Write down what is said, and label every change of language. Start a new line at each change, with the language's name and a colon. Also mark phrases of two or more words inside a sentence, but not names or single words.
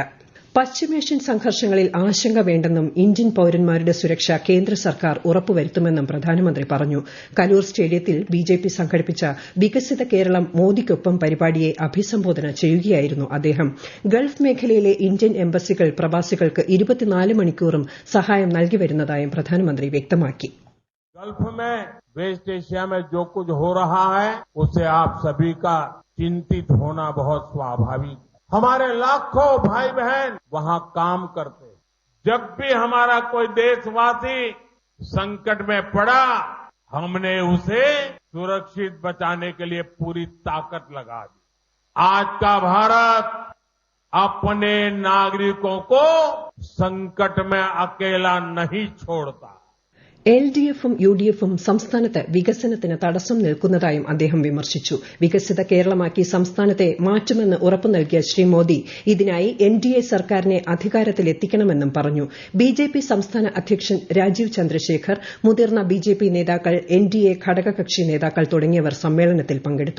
Malayalam: പശ്ചിമേഷ്യൻ സംഘർഷങ്ങളിൽ ആശങ്ക വേണ്ടെന്നും ഇന്ത്യൻ പൌരന്മാരുടെ സുരക്ഷ കേന്ദ്ര സർക്കാർ ഉറപ്പുവരുത്തുമെന്നും പ്രധാനമന്ത്രി പറഞ്ഞു. കലൂർ സ്റ്റേഡിയത്തിൽ ബിജെപി സംഘടിപ്പിച്ച വികസിത കേരളം മോദിക്കൊപ്പം പരിപാടിയെ അഭിസംബോധന ചെയ്യുകയായിരുന്നു അദ്ദേഹം. ഗൾഫ് മേഖലയിലെ ഇന്ത്യൻ എംബസികൾ പ്രവാസികൾക്ക് 24 മണിക്കൂറും സഹായം നൽകിവരുന്നതായും പ്രധാനമന്ത്രി വ്യക്തമാക്കി.
Hindi: गल्फ में वेस्ट एशिया में जो कुछ हो रहा है उससे आप सभी का चिंतित होना बहुत स्वाभाविक. हमारे लाखों भाई बहन वहां काम करते. जब भी हमारा कोई देशवासी संकट में पड़ा, हमने उसे सुरक्षित बचाने के लिए पूरी ताकत लगा दी. आज का भारत अपने नागरिकों को संकट में अकेला नहीं छोड़ता.
Malayalam: എൽഡിഎഫും യുഡിഎഫും സംസ്ഥാനത്ത് വികസനത്തിന് തടസ്സം നിൽക്കുന്നതായും അദ്ദേഹം വിമർശിച്ചു. വികസിത കേരളമാക്കി സംസ്ഥാനത്തെ മാറ്റുമെന്ന് ഉറപ്പു നൽകിയ ശ്രീ മോദി ഇതിനായി എൻഡിഎ സർക്കാരിനെ അധികാരത്തിലെത്തിക്കണമെന്നും പറഞ്ഞു. ബിജെപി സംസ്ഥാന അധ്യക്ഷൻ രാജീവ് ചന്ദ്രശേഖർ, മുതിർന്ന ബിജെപി നേതാക്കൾ, എൻഡിഎ ഘടകകക്ഷി നേതാക്കൾ തുടങ്ങിയവർ സമ്മേളനത്തിൽ പങ്കെടുത്തു.